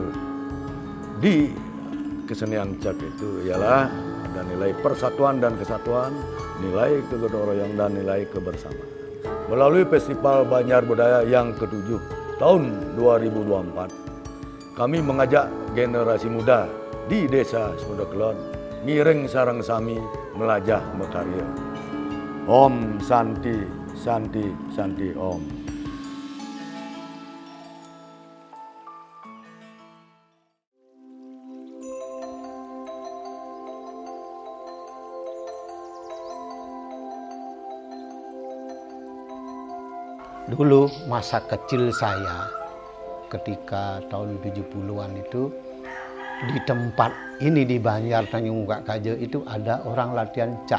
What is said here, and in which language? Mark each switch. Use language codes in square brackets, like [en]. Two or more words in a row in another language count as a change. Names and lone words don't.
[id] Di kesenian Cak itu ialah ada nilai persatuan dan kesatuan, nilai kegotong royong dan nilai kebersamaan. Melalui Festival Banjar Budaya yang ke-7 tahun 2024, kami mengajak generasi muda di Desa Sumber Kelon [ban] miring sarang sami melajah mekarya. [sa] Om Santi Santi Santi Om. [id] Dulu masa kecil saya ketika tahun 70-an itu di tempat ini di Banjar Tanjung Muka Kajo itu ada orang latihan Cak.